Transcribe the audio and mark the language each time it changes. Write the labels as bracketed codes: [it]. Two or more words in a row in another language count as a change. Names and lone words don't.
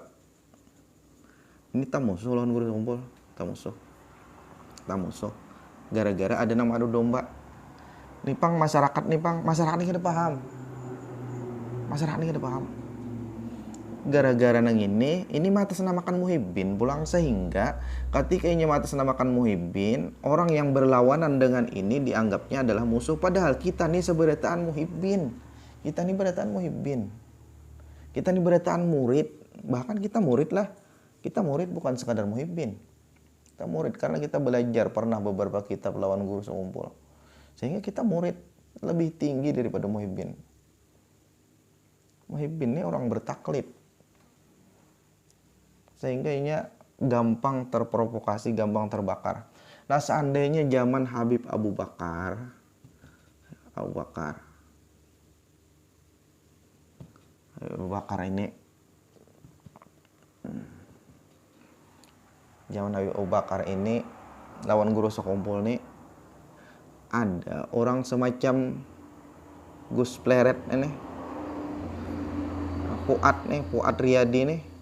[bjn] Ini tamusuh lawan guru sekumpul, tamusuh. Gara-gara ada nang mengadu domba. Nipang masyarakat ini kada paham. Masyarakat ini kada paham. [id] Gara-gara nang ini mengatasnamakan muhibbin pulang, sehingga ketika ini mengatasnamakan muhibbin, orang yang berlawanan dengan ini dianggapnya adalah musuh, padahal [bjn] kita nih seberataan muhibbin. Kita nih berataan muhibbin. Kita nih berataan murid, bahkan kita murid lah. [id] Kita murid bukan sekadar muhibbin. Kita murid karena kita belajar pernah beberapa kitab lawan guru sekumpul. Sehingga kita murid lebih tinggi daripada muhibbin. Muhibbin ini orang bertaklid. Sehingga ini gampang terprovokasi, gampang terbakar. Nah seandainya zaman Habib Abu Bakar ini, zaman Habib Abu Bakar ini lawan guru sekumpul nih, ada orang semacam Gus Pleret ini, Fuad Riyadi nih.